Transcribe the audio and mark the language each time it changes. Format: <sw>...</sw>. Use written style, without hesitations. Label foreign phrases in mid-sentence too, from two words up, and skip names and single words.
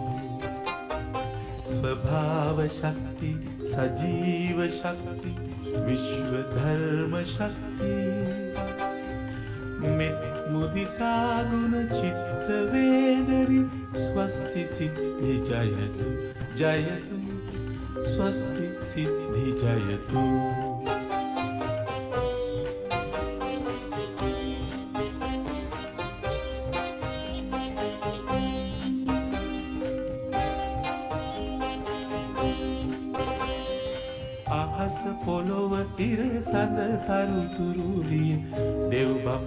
<sa>स्वभाव शक्ति सजीव शक्ति विश्व धर्म शक्ति मेत मुदिता गुण चित्त वेदरी स्वस्ति सिद्धि जयतु जयतु स्वस्ति सिद्धि जयतु</sa> <si>අහස පොළොව තිර සඳ තරු තුරුලිය දෙව් බඹ</si>